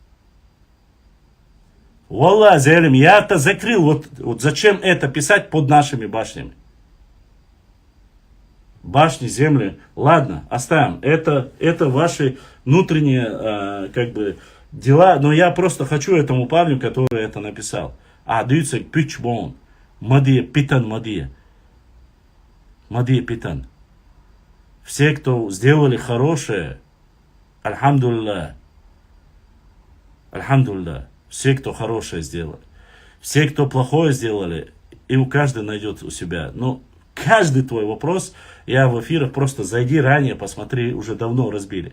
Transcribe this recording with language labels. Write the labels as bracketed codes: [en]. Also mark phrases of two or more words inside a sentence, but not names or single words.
[ru] Валлах, Зелим, я это закрыл. Вот зачем это писать под нашими башнями? Башни, земли. Ладно, оставим. Это ваши внутренние дела. Но я просто хочу этому парню, который это написал. Даются пичбон. Мадия, питан, мадия. Мадия, питан. Все, кто сделали хорошее, альхамдулилlah. Альхамдулилlah. Все, кто хорошее сделали. Все, кто плохое сделали, и у каждого найдет у себя. Но каждый твой вопрос, я в эфирах просто зайди ранее, посмотри, уже давно разбили.